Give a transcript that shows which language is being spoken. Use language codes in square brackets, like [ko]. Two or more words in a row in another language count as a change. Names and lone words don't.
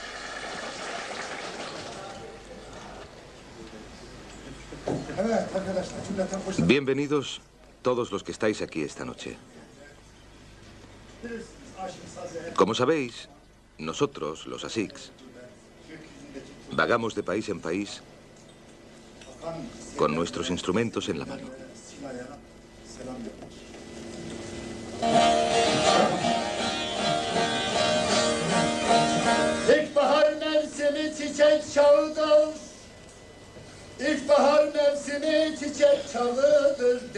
[es] Bienvenidos todos los que estáis aquí esta noche. Como sabéis, nosotros, los Asiks, vagamos de país en país con nuestros instrumentos en la mano. [tr] İlkbahar mevsimi çiçek çağıdır. İlkbahar mevsimi çiçek çağıdır.